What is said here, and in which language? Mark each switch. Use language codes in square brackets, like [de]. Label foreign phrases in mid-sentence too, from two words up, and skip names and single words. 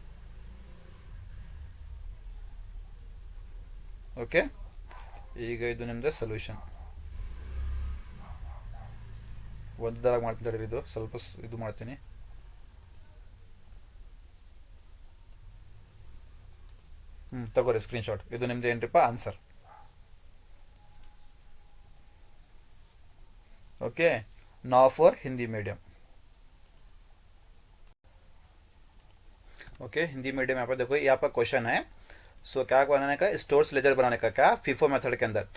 [kn] ಓಕೆ, ಈಗ ಇದು ನಿಮ್ಮದು ಸೊಲ್ಯೂಷನ್. ಒಂದರಾಗ ಮಾಡ್ತೀನಿ. ಇದು ಸ್ವಲ್ಪ ಇದು ಮಾಡ್ತೀನಿ. ತಗೋರಿ ಸ್ಕ್ರೀನ್ಶಾಟ್. ಇದು ನಿಮ್ದು ಏನ್ರಿಪ್ಪ? ಆನ್ಸರ್. [en] OK, now for Hindi medium. [hi] ओके, हिंदी मीडियम यहाँ पर देखो, यहाँ पर क्वेश्चन है. सो क्या बनाने का? [en] stores ledger [hi] बनाने का. क्या? [en] FIFO method [hi] के अंदर.